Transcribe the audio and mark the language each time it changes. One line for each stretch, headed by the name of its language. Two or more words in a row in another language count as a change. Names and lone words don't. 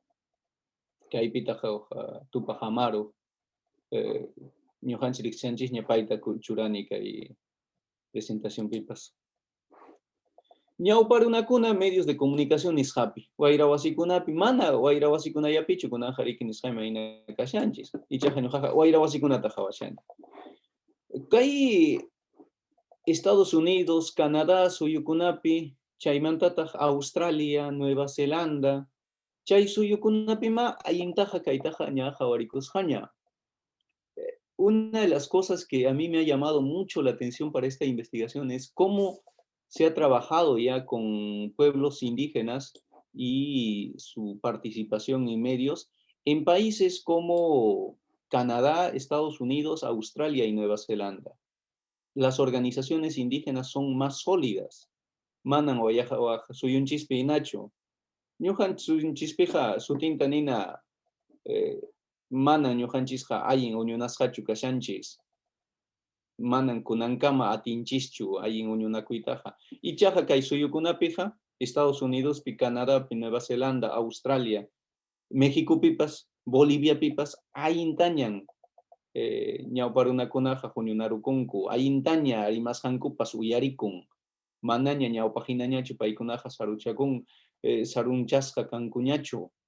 Quechua: kaypitaqa Tupac Amaru ñuqanchis riqsinchisña payta churani kay presentacionpipas ñawpa runakuna
Spanish: medios de comunicación
Quechua: nisqapi wayra wasikunapi mana wayra wasikunallapichu kunaqa riki nisqayman hina kashanchis ichaqa ñuqaqa wayra wasikunata hawashani kay Estados Unidos, Canadá suyukunapi chaymantataq Australia, Nueva Zelanda chay suyukunapima allintaqa kaytaqa ña hawarikusqaña.
Spanish: Una de las cosas que a mí me ha llamado mucho la atención para esta investigación es cómo se ha trabajado ya con pueblos indígenas y su participación en medios en países como Canadá, Estados Unidos, Australia y Nueva Zelanda. Las organizaciones indígenas son más sólidas.
Quechua: Manan suyunchispi inacho. Ñuqan suyunchispiqa sutinta nina manan ñuqanchisqa allin uñunasqachu kashanchis. Manan kunankama atinchischu allin uñunakuytaqa. Ichaqa kay suyukunapiqa Estados Unidos, Canadá, Nueva Zelanda, Australia, México pipas, Bolivia pipas, allintañan ñawpa runakunaqa huñunarukunku, allintaña rimasqankupas uyarikun, manaña ñawpa hinañachu paykunaqa sarunchasqa kankuñachu.